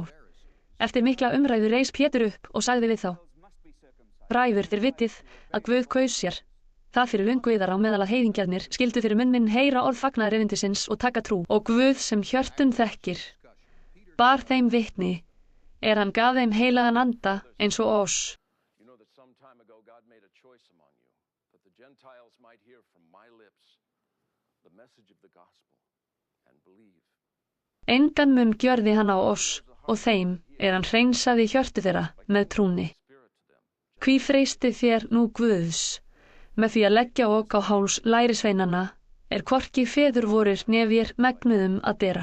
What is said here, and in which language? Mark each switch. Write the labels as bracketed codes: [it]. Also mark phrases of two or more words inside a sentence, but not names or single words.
[is] Eftir mikla umræðu reis Pétur upp og sagði við þá: bræður, þér vitið að Guð kaus sér það fyrir löngu yðar á meðal að heiðingjarnir skyldu fyrir munn minn heyra orð fagnaðarerindisins og taka trú, og Guð sem hjörtun þekkir bar þeim vitni hann gaf þeim heilagan anda eins og oss. [en] You know that some time ago God made a choice among you, that the Gentiles might hear from my lips the message of the gospel and believe. [is] Engan mun gjörði hann á oss og þeim hann hreinsaði hjörtu þeirra með trúni. Hví freistið þér nú Guðs með því að leggja ok á háls lærisveinanna hvorki feður vorir né vér megnuðum að bera.